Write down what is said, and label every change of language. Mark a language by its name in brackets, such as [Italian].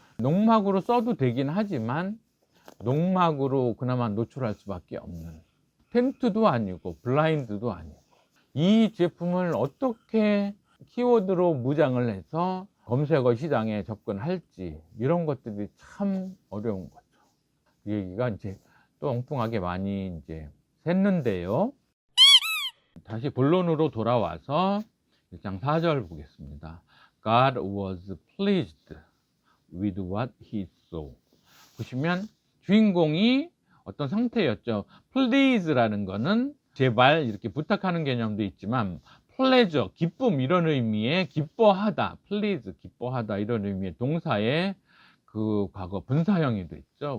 [Korean] 농막으로 써도 되긴 하지만 농막으로 그나마 노출할 수밖에 없는, 텐트도 아니고 블라인드도 아니고, 이 제품을 어떻게 키워드로 무장을 해서 검색어 시장에 접근할지, 이런 것들이 참 어려운 거죠. 이 얘기가 이제 또 엉뚱하게 많이 이제 샜는데요. 다시 본론으로 돌아와서 1장 4절 보겠습니다. [English] God was pleased with what he saw. [Korean] 보시면 주인공이 어떤 상태였죠. please라는 거는 제발 이렇게 부탁하는 개념도 있지만 pleasure, 기쁨, 이런 의미의 기뻐하다, please, 기뻐하다, 이런 의미의 동사의 그 과거 분사형이 있죠.